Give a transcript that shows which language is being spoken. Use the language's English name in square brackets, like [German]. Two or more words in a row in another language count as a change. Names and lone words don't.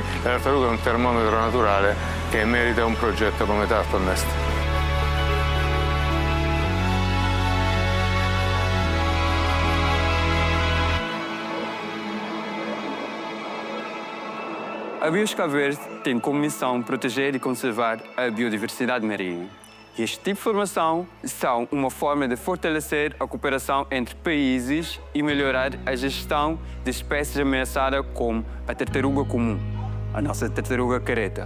[Italian] La tartaruga è un termometro naturale che merita un progetto come TurtleNest. [Portuguese] A BIOS Cabo Verde tem como missão proteger e conservar a biodiversidade marinha. Este tipo de formação são uma forma de fortalecer a cooperação entre países e melhorar a gestão de espécies ameaçadas como a tartaruga comum, a nossa tartaruga Caretta.